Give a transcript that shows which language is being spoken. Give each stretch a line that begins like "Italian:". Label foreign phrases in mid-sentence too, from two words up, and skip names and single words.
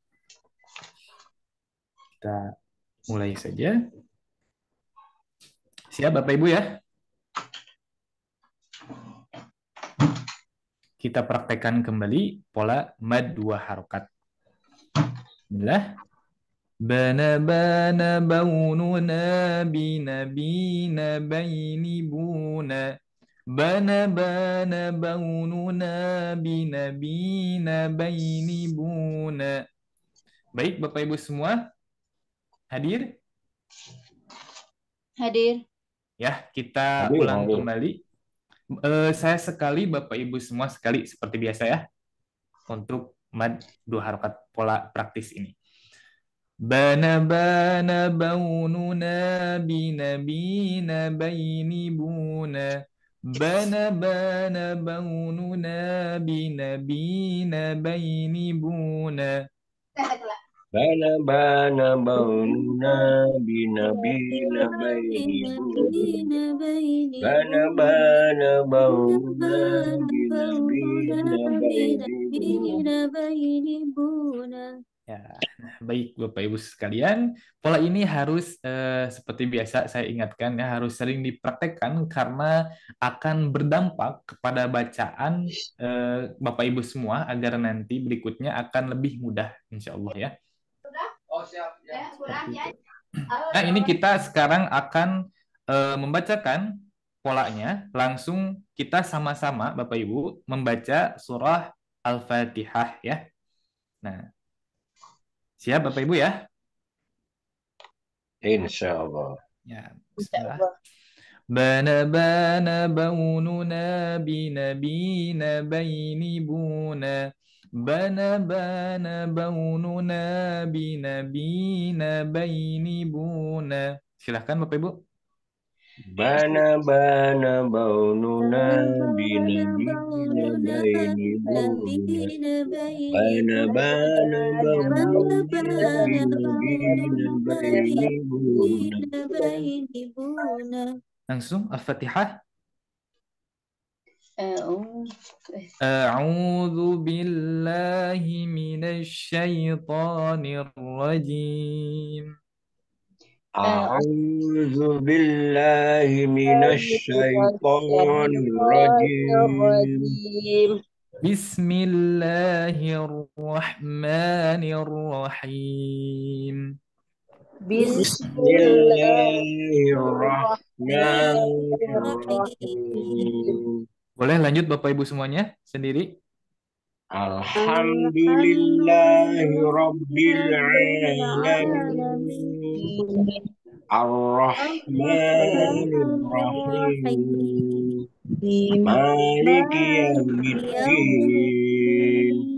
Indonesian: Kita mulai saja. Siap Bapak Ibu ya? Kita praktekkan kembali pola mad dua harokat. Bismillah. Bana bana baununa bina bina baini buna. Bana bana baununa bina bina baini buna. Baik Bapak Ibu semua, hadir? Hadir. Ya, kita ulang kembali. Saya sekali, Bapak Ibu semua sekali seperti biasa ya, untuk mad dua harokat pola praktis ini. bana baununa binabina baini buna bana baununa binabina baini buna. Bana bana baununa bina bina baini buna. Bana bana baununa bina bina baini buna. Ya, nah, baik Bapak Ibu sekalian, pola ini harus seperti biasa saya ingatkan ya harus sering dipraktekkan karena akan berdampak kepada bacaan Bapak Ibu semua agar nanti berikutnya akan lebih mudah
Arabic: إن شاء الله
Indonesian: ya. Seperti itu. Nah, ini kita sekarang akan membacakan polanya. Langsung kita sama-sama Bapak Ibu membaca surah Al-Fatihah ya. Nah, siap Bapak Ibu ya?
Arabic: إن شاء الله.
Indonesian: Ya, bismillah. Bana baununa binabina baini buna. Bana baununa binabina baini buna. Silahkan Bapak Ibu. Bana bana baununa bina bina baini buna. Bana bana baununa bina bina baini buna. Langsung Al-Fatihah.
Arabic: أعوذ أعوذ بالله من الشيطان الرجيم. أعوذ بالله من الشيطان الرجيم. بسم الله الرحمن الرحيم. بسم الله الرحمن الرحيم.
Indonesian: Boleh lanjut Bapak Ibu semuanya sendiri.
Arabic: الحمد لله رب العالمين. الرحمن الرحيم. مالك يوم الدين.